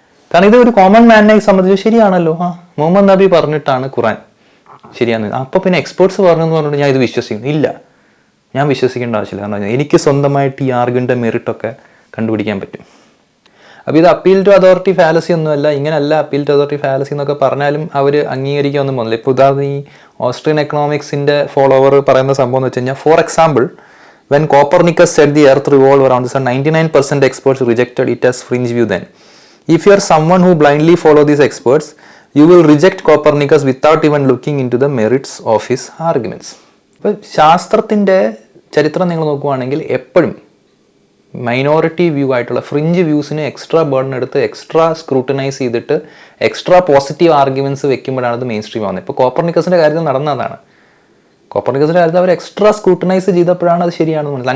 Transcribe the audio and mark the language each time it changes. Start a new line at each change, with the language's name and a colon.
Malayalam: കാരണം ഇത് ഒരു കോമൺ മാനെ സംബന്ധിച്ച് ശരിയാണല്ലോ, മുഹമ്മദ് നബി പറഞ്ഞിട്ടാണ് ഖുറാൻ ശരിയാന്ന്. അപ്പൊ പിന്നെ എക്സ്പേർട്സ് പറഞ്ഞെന്ന് പറഞ്ഞിട്ട് ഞാൻ ഇത് വിശ്വസിക്കുന്നു? ഇല്ല, ഞാൻ വിശ്വസിക്കേണ്ട ആവശ്യമില്ല. കാരണം എനിക്ക് സ്വന്തമായിട്ട് ഈ ആർഗ്യുമെന്റ് മെറിറ്റൊക്കെ കണ്ടുപിടിക്കാൻ പറ്റും. അപ്പോൾ ഇത് അപ്പീൽ ടു അതോറിറ്റി ഫാലസി ഒന്നുമല്ല. ഇങ്ങനെയല്ല അപ്പീൽ ടു അതോറിറ്റി ഫാലസി എന്നൊക്കെ പറഞ്ഞാലും അവർ അംഗീകരിക്കാനൊന്നും പോകുന്നില്ല. ഇപ്പോൾ ഉദാഹരണം ഈ ഓസ്ട്രിയൻ എക്കണോമിക്സിന്റെ ഫോളോവർ പറയുന്ന സംഭവം എന്ന് വെച്ച് കഴിഞ്ഞാൽ,
English: For example, when Copernicus said the earth revolved around the sun, 99% experts rejected it as fringe view then. If you are someone who blindly follow these experts, you will reject Copernicus without even looking into the merits of his arguments.
Malayalam: ഇപ്പോൾ ശാസ്ത്രത്തിൻ്റെ ചരിത്രം നിങ്ങൾ നോക്കുകയാണെങ്കിൽ എപ്പോഴും minority view ആയിട്ടുള്ള fringe വ്യൂസിന് extra burden എടുത്ത് extra scrutinise ചെയ്തിട്ട് extra positive arguments വെക്കുമ്പോഴാണ് അത് മെയിൻ സ്ട്രീം ആവുന്നത്. ഇപ്പോൾ കോപ്പർനിക്കസിൻ്റെ കാര്യത്തിൽ നടന്നതാണ്. കോപ്പർനിക്കസിൻ്റെ കാര്യത്തിൽ അവർ എക്സ്ട്രാ സ്ക്രൂട്ടനൈസ് ചെയ്തപ്പോഴാണ് അത് ശരിയാണെന്ന് മനസ്സിലായത്.